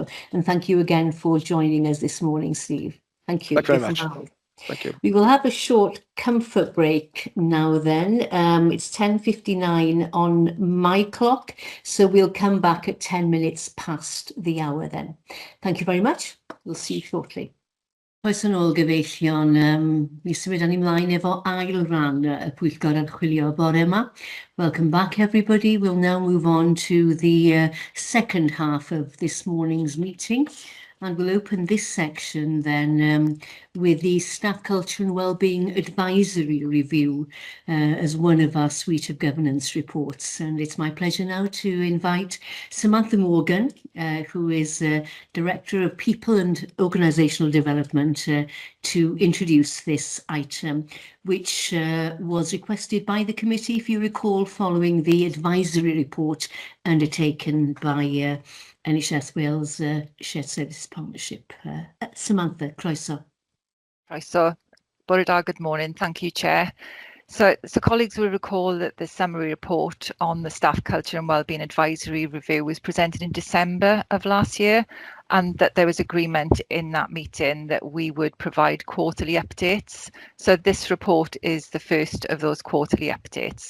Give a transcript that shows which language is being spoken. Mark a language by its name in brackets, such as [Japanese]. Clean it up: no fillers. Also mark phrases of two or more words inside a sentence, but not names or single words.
[English] And thank you again for joining us this morning, Steve. Thank you. Thank you very much. Thank you. We will have a short comfort break now then. It's 10:59 on my clock, so we'll come back at 10 minutes past the hour then. Thank you very much. We'll see you shortly. [Welsh] Oes yn ôl gyfeillion, mi symud ni mlaen efo ail ran y pwyllgor archwilio bore yma. [English] Welcome back everybody. We'll now move on to the second half of this morning's meeting. And we'll open this section then with the Staff Culture and Wellbeing Advisory Review as one of our suite of governance reports. And it's my pleasure now to invite Samantha Morgan, who is Director of People and Organisational Development, to introduce this item, which was requested by the committee, if you recall, following the advisory report undertaken by NHS Wales Shared Services Partnership. Samantha, [Welsh] croeso. Croeso. Bore da, [English] good morning. Thank you, Chair. So colleagues will recall that the summary report on the Staff Culture and Wellbeing Advisory Review was presented in December of last year, and that there was agreement in that meeting that we would provide quarterly updates. So this report is the first of those quarterly updates.